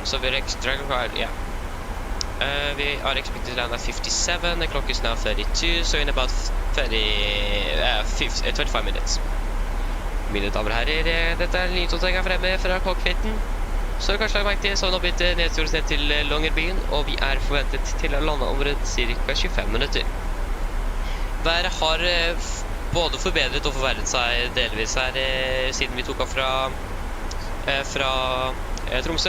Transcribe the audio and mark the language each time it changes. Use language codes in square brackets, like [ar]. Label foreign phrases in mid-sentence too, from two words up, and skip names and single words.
[en] So we're yeah. We are expected to land at 57, the clock is now 32, so in about 25 minutes. [no] Mine damer og herrer, dette er lydopptaket fremme fra Cockpiten. Så kanskje dere merket det, så har vi nå blitt nedstjålet ned til Longyearbyen, og vi er forventet til å lande om ca. 25 minutter. Været har både forbedret og forverret seg delvis her siden vi tok av fra Tromsø.